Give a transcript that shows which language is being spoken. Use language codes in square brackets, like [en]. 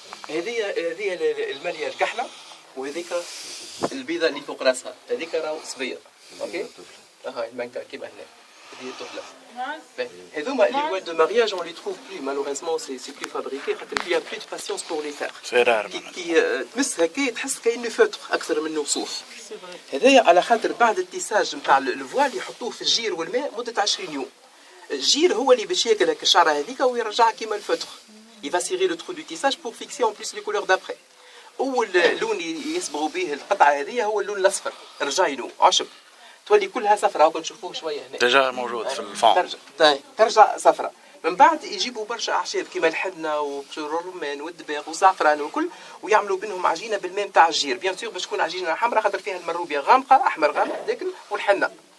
[ar] هذه الماليه الكحله وهذيك البيضه اللي فوق راسها، هذيك راهو صبيه. اوكي؟ هاي المانكا كيما هنا. هذه الطفله. هذوما [fr] les voiles de mariage on les trouve plus malheureusement c'est plus fabriqué [ar] خاطر [fr] il y a plus de patience pour les faire. C'est rare. [ar] كي تمس هكا تحس كأنه فوتر اكثر منه وصوف. هذايا على خاطر بعد التيساج نتاع الفوال يحطوه في الجير والماء مده 20 يوم. الجير هو اللي باش ياكل هكا الشعره هذيك ويرجعها كيما الفوتر. [fr] Il va serrer le trou du tissage pour fixer en plus les couleurs d'après. [ar] أول لون يصبغوا به القطعة هذه هو اللون الأصفر، رجاينو عشب. تولي كلها صفراء وكنت نشوفوه شوية هنا. ديجا موجود في الفون. ترجع صفراء. من بعد يجيبوا برشا أعشاب كيما الحنة والرمان والدباغ والزعفران وكل ويعملوا بينهم عجينة بالماء نتاع الجير، [fr] بيان سور [ar] باش تكون عجينة حمراء خاطر فيها المروبيا غامقة أحمر غامق داكن والحنة.